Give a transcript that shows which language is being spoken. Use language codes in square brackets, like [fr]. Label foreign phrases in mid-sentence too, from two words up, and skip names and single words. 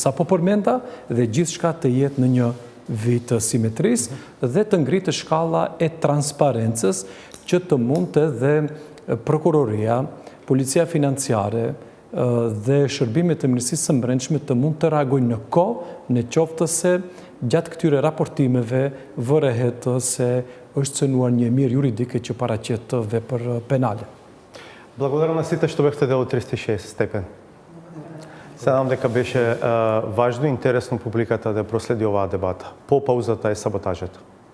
[sq] sapo përmenda dhe gjithçka të jetë në një vit të simetrisë dhe të ngritë shkalla e transparencës që të mund të dhe prokuroria, policia financiare dhe shërbimet e Ministrisë së Brendshme të mund të reagojnë në kohë në qoftë se gjatë këtyre raportimeve vërehet se është cënuar një mirë juridike që paraqet vepër penale. [mk] Благодарам на сите што бевте дел од 360 степен. Се надам дека беше важно и интересно публиката да проследи оваа дебата. По паузата е саботажата.